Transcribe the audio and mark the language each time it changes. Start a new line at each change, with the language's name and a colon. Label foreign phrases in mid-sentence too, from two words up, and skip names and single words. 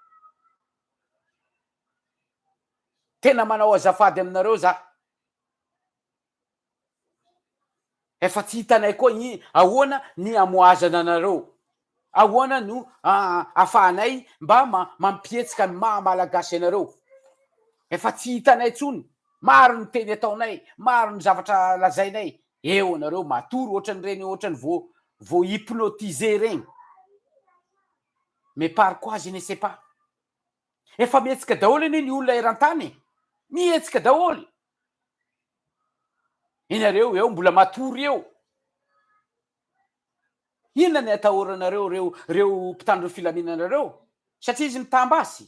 Malagasy: Tena manao azafady aminareo za, efa tsy hitanay koa ahoana ny amoazana anareo, ahoana no afahanay mba mampietsika ny maha malagasy anareo. Efa tsy hitanay tsony, maro ny teny ataonay, maro ny zavatra lazainay, eo anareo matory ohatrany vo hypnotiser reny.
French: Mais par quoi je ne sais pas.
Malagasy: Efa mihetsika daholo anie ny olona eran-tany, mihetsika daholo. Inareo eo mbola matory eo. Inona ny atahoranareo reo mpitandro filaminanareo? Satria izy mitambasy.